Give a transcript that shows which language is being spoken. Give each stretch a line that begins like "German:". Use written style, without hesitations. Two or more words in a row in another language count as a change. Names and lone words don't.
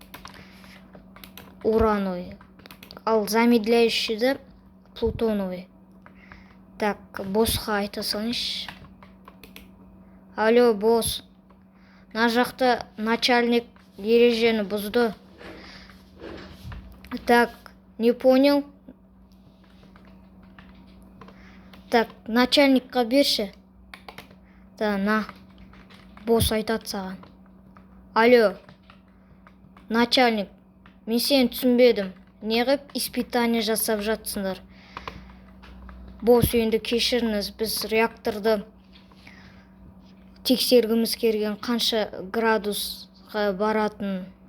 Russian: Урановый. Ал замедляющийді плутоновый.
Kazakh: Так, босқа айта салыңызшы. Алло, босс. Мына жақта начальник ережені бұзды.
Russian: Так, не понял? Так,
Kazakh: начальникқа берші.
Russian: Да, на.
Kazakh: Босс айтады саған. Алло, начальник, мен сені түсінбедім. Неғып испытание жасап жатсыңдар? Босс, енді кешіріңіз, біз реакторды тексергіміз келген қанша градусқа баратын.